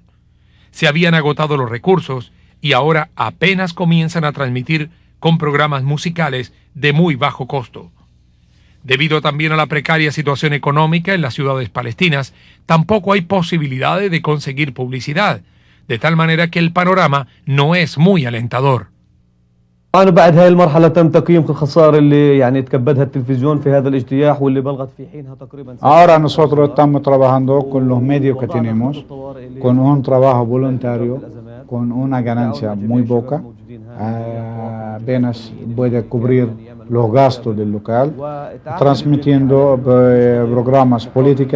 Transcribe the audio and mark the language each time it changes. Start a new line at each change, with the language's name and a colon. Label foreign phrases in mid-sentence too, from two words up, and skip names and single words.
Spanish: Se habían agotado los recursos y ahora apenas comienzan a transmitir con programas musicales de muy bajo costo. Debido también a la precaria situación económica en las ciudades palestinas, tampoco hay posibilidades de conseguir publicidad, de tal manera que el panorama no es muy alentador.
Arabic: طبعا بعد هاي المرحلة تم تقييم الخسائر اللي يعني تكبدها التلفزيون في هذا الاجتياح واللي بلغت في حينها تقريبا.
Spanish: Ahora nosotros estamos trabajando con los medios que tenemos, con un trabajo voluntario, con una ganancia muy poca, apenas puede cubrir los gastos del local, transmitiendo programas políticos,